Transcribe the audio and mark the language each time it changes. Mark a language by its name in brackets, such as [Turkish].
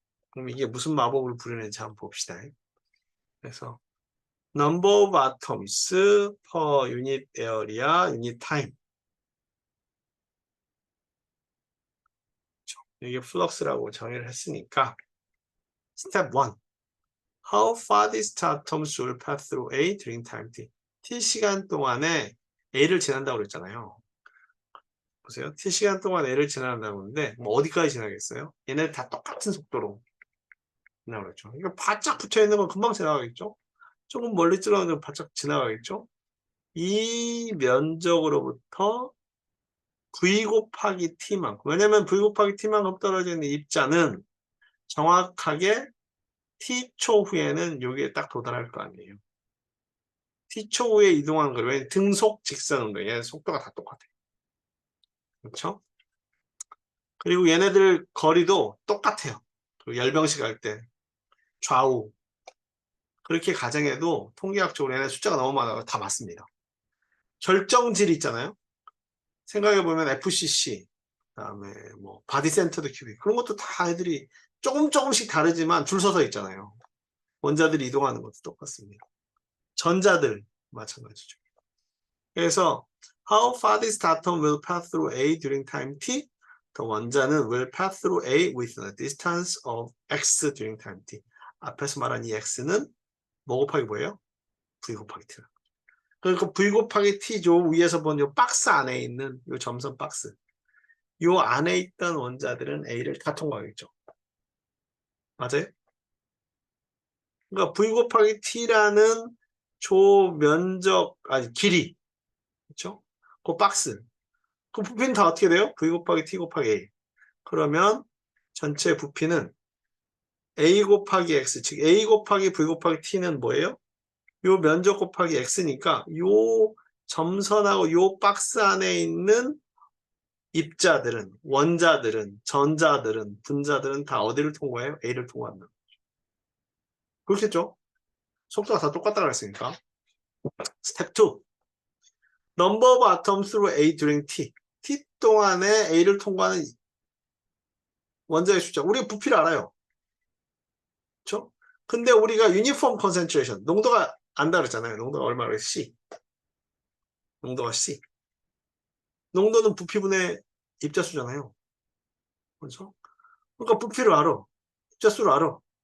[Korean] 그럼 이게 무슨 마법을 부리는지 한번 봅시다. 그래서 [English] number of atoms per unit area, unit time. [Korean] 이게 플럭스라고 정의를 했으니까 step 1. [English] How far distant atoms will pass through A during time t? [Korean] t 시간 동안에 A를 지난다고 그랬잖아요. 보세요. t 시간 동안 A를 지나간다고 하는데 뭐 어디까지 지나겠어요? 얘네 다 똑같은 속도로 지나가겠죠. 이거 바짝 붙어 있는 건 금방 지나가겠죠. 조금 멀리 들어가면 바짝 지나가겠죠. 이 면적으로부터 V 곱하기 T만큼, 왜냐면 V 곱하기 T만큼 떨어져 있는 입자는 정확하게 T초 후에는 여기에 딱 도달할 거 아니에요. T초 후에 이동하는 거예요. 왜냐면 등속 직선은 거예요. 속도가 다 똑같아요. 그렇죠? 그리고 얘네들 거리도 똑같아요. 열병식 할 때 좌우 그렇게 가정해도 통계학적으로 얘네 숫자가 너무 많아서 다 맞습니다. 결정질 있잖아요. 생각해보면 FCC, 그다음에 뭐 바디 센터드 큐빅 그런 것도 다 애들이 조금씩 다르지만 줄 서서 있잖아요. 원자들이 이동하는 것도 똑같습니다. 전자들 마찬가지죠. 그래서 [English] how far this atom will pass through A during time t? [Korean] 더 원자는 [English] will pass through A with a distance of x during time t. [Korean] 앞에서 말한 이 x는 뭐 곱하기 뭐예요? v 곱하기 t. 그러니까 v 곱하기 t죠. 위에서 본 이 박스 안에 있는 이 점선 박스. 이 안에 있던 원자들은 A를 다 통과하겠죠. 맞아요? 그러니까 v 곱하기 t라는 조 면적, 아니 길이, 그렇죠? 그 박스. 그 부피는 다 어떻게 돼요? v 곱하기 t 곱하기 a. 그러면 전체 부피는 a 곱하기 x, 즉 a 곱하기 v 곱하기 t는 뭐예요? 요 면적 곱하기 x니까 요 점선하고 요 박스 안에 있는 입자들은, 원자들은, 전자들은, 분자들은 다 어디를 통과해요? a를 통과한다. 그렇겠죠? 속도가 다 똑같다고 했으니까. 스텝 2. [English] Number of atoms through A during T. [Korean] t 동안에 A를 통과하는 원자의 숫자. 우리가 부피를 알아요. 그렇죠? 근데 우리가 유니폼 컨센트레이션, 농도가 안 다르잖아요. 농도가 얼마나 C. 농도가 C. 농도는 부피분의 입자수잖아요. 그렇죠? 그러니까 부피를 알아. 입자수를 알아.